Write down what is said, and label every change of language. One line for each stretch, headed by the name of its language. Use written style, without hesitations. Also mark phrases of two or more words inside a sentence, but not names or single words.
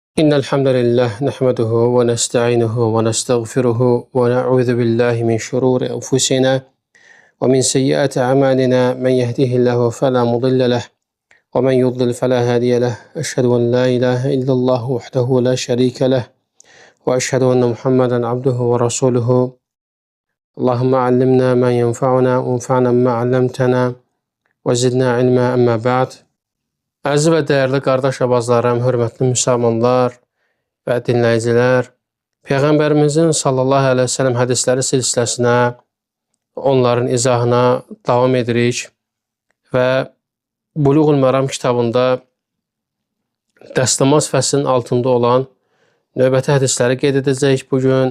Arabic: إن الحمد لله نحمده ونستعينه ونستغفره ونعوذ بالله من شرور أنفسنا ومن سيئات أعمالنا من يهده الله فلا مضل له ومن يضلل فلا هادي له أشهد أن لا إله إلا الله وحده لا شريك له وأشهد أن محمدا عبده ورسوله اللهم علمنا ما ينفعنا وانفعنا بما علمتنا وزدنا علما أما بعد.
Azerbaijani: Əziz və dəyərli qardaş abazlarım, hörmətli müsəlmanlar və dinləyicilər, Peyğəmbərimizin
Arabic: صلى الله عليه وسلم
Azerbaijani: hədisləri silsiləsinə, onların izahına davam edirik və Buluğul Məram kitabında dəstəmaz fəslinin altında olan növbəti hədisləri qeyd edəcəyik bugün.